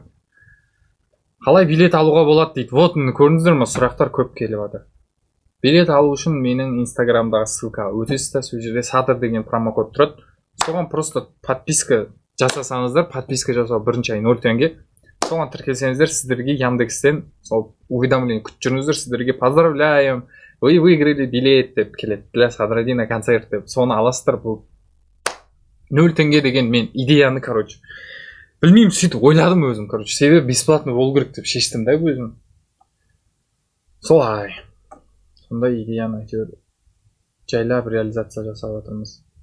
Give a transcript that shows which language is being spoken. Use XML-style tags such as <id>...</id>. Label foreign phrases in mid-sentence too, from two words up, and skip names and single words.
<kk>Қалай билет алуға болады дейді. Вот, міне көрдіңіздер ме, сұрақтар көп келіп жатыр. Билет алу үшін менің инстаграмдағы ссылкаға өтесіздер, сол жерде садыр деген промокод тұрады. Соған</kk> <ru>просто подписка</ru> <kk>жасасаңыздар, подписка жасау бірінші ай 0 теңге. Соған тіркелсеңіздер, сіздерге Яндекстен сол уведомление күтіп жүріңіздер, сіздерге</kk> <ru>поздравляем, вы выиграли билет</ru> <kk>деп келеді.</kk> <ru>Для Садрадина концерт деп.</ru> <kk>Соны аласыздар. Бұл 0 теңге деген мен идеяны, короче. Білмеймін, сөйтіп ойладым өзім, короче. Себебі бесплатно болу керек деп шештім да өзім. Солай. Сондай идеяны әйтеуір жайлап реализация жасап жатырмыз.</kk>